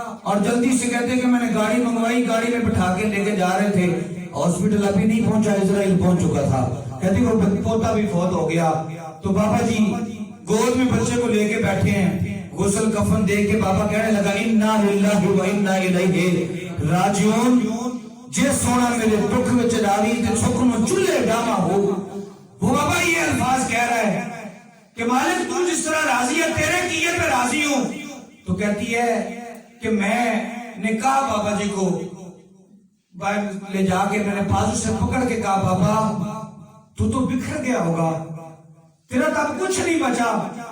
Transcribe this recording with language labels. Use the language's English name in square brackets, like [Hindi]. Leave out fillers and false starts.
[Urdu] اور جلدی سے کہتے کہ میں نے گاڑی منگوائی, گاڑی میں بٹھا کے لے کے جا رہے تھے, ہاسپٹل ابھی نہیں پہنچا, اسرائیل پہنچ چکا تھا. کہتی وہ پوتا بھی فوت ہو گیا. تو بابا جی گود میں بچے کو لے کے بیٹھے ہیں, غسل کفن دے کے بابا کہنے لگا [Arabic] انا للہ و انا الیہ راجعون. [Punjabi] جے سونا میرے دکھ وچ ڈالی تے سکھ نو چولہے ڈاما ہو. [Urdu] وہ بابا یہ الفاظ کہہ رہا ہے کہ مالک تو جس طرح راضی ہے تیرے کیے پہ راضی ہوں. تو کہتی ہے کہ میں نے کہا بابا جی کو باہر لے جا کے میں نے بازو سے پکڑ کے کہا بابا تو بکھر گیا ہوگا, تیرا تو اب کچھ نہیں بچا.